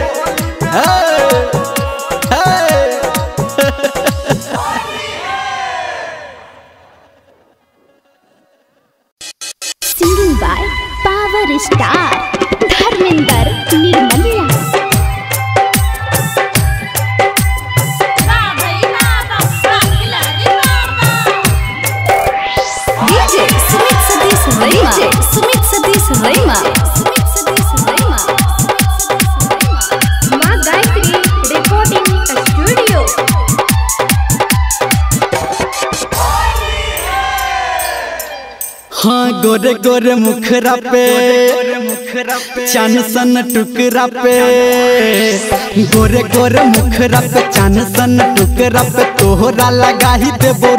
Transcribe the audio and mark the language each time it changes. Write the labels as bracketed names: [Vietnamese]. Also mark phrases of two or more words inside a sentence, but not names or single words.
[English] Singing by Power Star Dharmendra Nirmaliya DJ Sumit Sadish Raima Sumit Sadish Raima माँ गायत्री recording studio. [Bhojpuri] हाँ गोरे गोरे मुखरा पे चान सन टुकरा पे गोरे गोरे मुखरा पे चान सन टुकरा पे तोहरा लगा ही देबो